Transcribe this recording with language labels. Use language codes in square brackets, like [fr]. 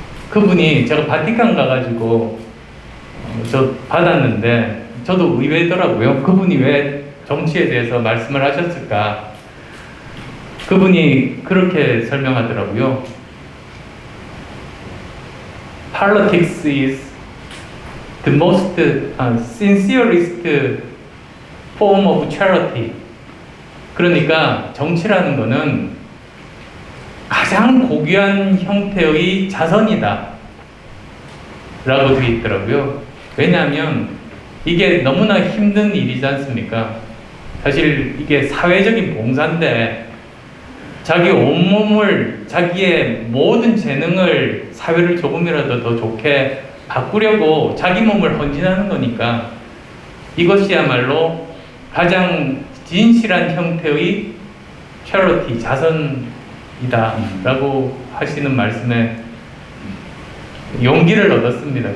[ko] 그분이 제가 바티칸 가가지고 저 받았는데 저도 의외더라고요. 그분이 왜 정치에 대해서 말씀을 하셨을까? 그분이 그렇게 설명하더라고요. [en] Politics is the most sincerest form of charity. [ko] 그러니까 정치라는 거는 가장 고귀한 형태의 자선이다 라고 되어 있더라고요. 왜냐하면 이게 너무나 힘든 일이지 않습니까? 사실 이게 사회적인 봉사인데 자기 온몸을, 자기의 모든 재능을 사회를 조금이라도 더 좋게 바꾸려고 자기 몸을 헌신하는 거니까 이것이야말로 가장 진실한 형태의 charity, 자선이다 라고 하시는 말씀에 용기를 얻었습니다.